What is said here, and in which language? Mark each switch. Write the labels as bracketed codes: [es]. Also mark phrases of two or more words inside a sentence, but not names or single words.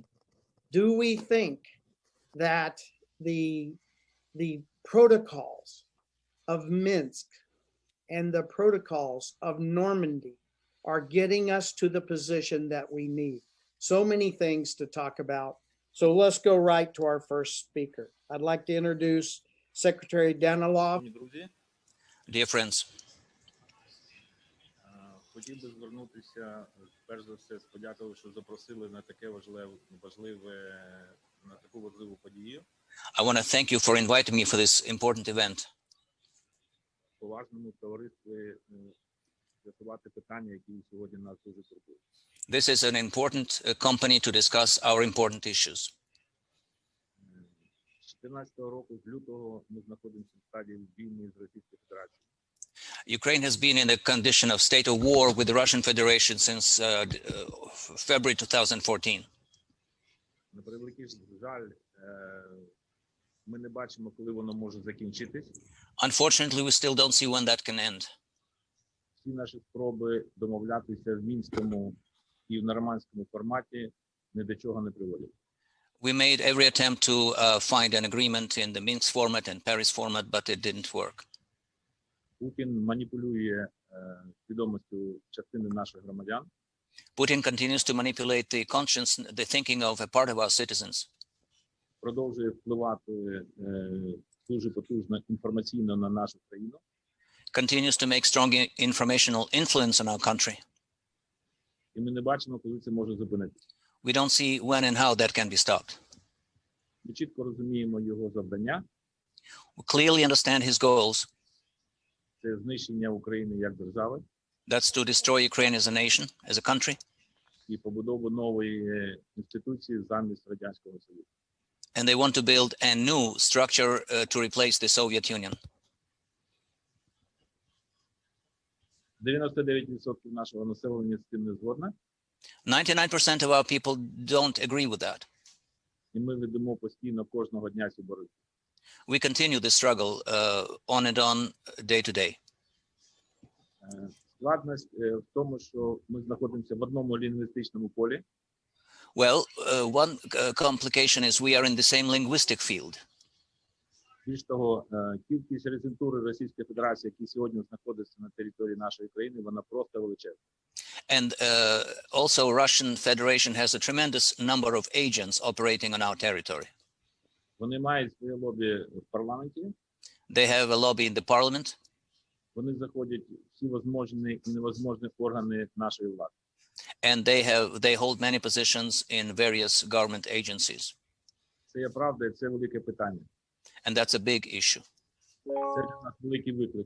[en] Do we think that the protocols of Minsk and the protocols of Normandy are getting us to the position that we need? So many things to talk about. So let's go right to our first speaker. I'd like to introduce Secretary Danilov. Dear friends, [uk] хотів би звернутися, перш за все, подякувати, що запросили на таке на таку важливу подію. [en] I want to thank you for inviting me for this important event. [uk] В поважному товаристві з'ясувати питання, які сьогодні нас дуже турбують. [en] This is an important company to discuss our important issues. [uk] 2014 року, з лютого, ми знаходимося в стадії війни з Російською Федерацією. [en] Ukraine has been in a condition of state of war with the Russian Federation since February 2014. [uk] На превеликий жаль, ми не бачимо, коли воно може закінчитись. [en] Unfortunately, we still don't see when that can end. [uk] Всі наші спроби домовлятися в мінському і в нормандському форматі ні до чого не приводять. [en] We made every attempt to find an agreement in the Minsk format and Paris format, but it didn't work. [uk] Путін маніпулює свідомістю частини наших громадян. [en] Putin continues to manipulate the conscience, the thinking of a part of our citizens. [uk] Продовжує впливати дуже потужно інформаційно на нашу країну. [en] Continues to make strong informational influence on our country. [uk] І ми не бачимо, коли це може зупинитися. [en] We don't see when and how that can be stopped. [uk] Ми чітко розуміємо його завдання. [en] We clearly understand his goals. [uk] Це знищення України як держави. [en] That's to destroy Ukraine as a nation, as a country. [uk] І побудову нової інституції замість Радянського Союзу. [en] And they want to build a new structure to replace the Soviet Union. [uk] 99% нашого населення з цим не згодне. [en] 99% of our people don't agree with that. [uk] І ми ведемо постійно кожного дня цю боротьбу. [en] We continue the struggle on and on, day to day. [uk] Складність в тому, що ми знаходимося в одному лінгвістичному полі. [en] Well, one complication is we are in the same linguistic field. [uk] Більш того, кількість резидентури Російської Федерації, які сьогодні знаходяться на території нашої країни, вона просто величезна. [en] And also Russian Federation has a tremendous number of agents operating on our territory. [uk] Вони мають своє лобі в парламенті. [en] They have a lobby in the parliament. [uk] Вони заходять всі можливі і невозможні органи нашої влади. [en] And they hold many positions in various government agencies. [uk] Це є правда, і це велике питання. [en] And that's a big issue. [uk] Це для нас великий виклик.